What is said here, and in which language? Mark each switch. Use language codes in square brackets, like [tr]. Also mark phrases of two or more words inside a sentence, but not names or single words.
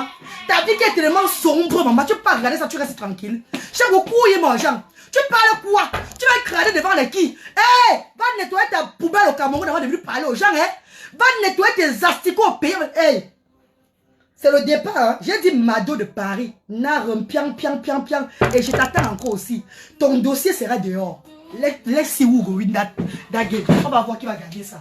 [fr] Ta vie qui est tellement sombre, maman. Tu peux pas regarder ça, tu restes tranquille. J'aime beaucoup, mon Jean. Tu parles quoi? Tu vas écraser devant les qui? Hé, va nettoyer ta poubelle au Cameroun avant de venir parler aux gens, hein. Va nettoyer tes asticots au pays. Hey. C'est le départ, hein. J'ai dit Mado de Paris. Narum, piang, piang, piang, piang. Et je t'attends encore aussi. Ton dossier sera dehors. [pcm] Let's see who go win that game. [fr] On va voir qui va gagner ça.